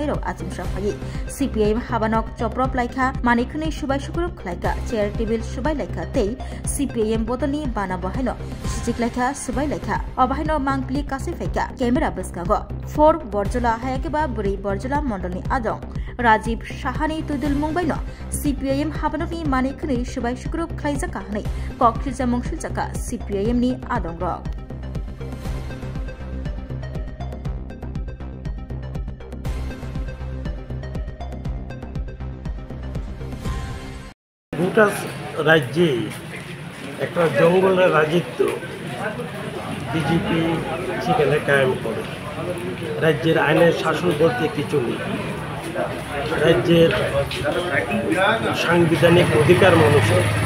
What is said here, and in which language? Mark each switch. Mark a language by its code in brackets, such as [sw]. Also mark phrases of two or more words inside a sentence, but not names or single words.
[trp] rok achimsa phai CPIM habanok choprop laikha mani khonai sabai sukrok khlaika chair table sabai laikha tei CPIM bodoni bana bahaino sijik laikha sabai laikha abahaino mangpli kasi faika camera baskago 4 borjola hayake ba buri borjola mondolni adong Rajiv Shahani Tudul Mumbaino CPIM habanokni mani khonai sabai sukrok khlaijaka hanai kokkhilja mongsilchaka CPIM ni adong rok [bn] গোটা রাজ্যে একটা জঙ্গলের রাজত্ব বিজেপি সেখানে কায়েম করে রাজ্যের আইনের শাসন বলতে কিছু নেই রাজ্যের সাংবিধানিক অধিকার মানুষের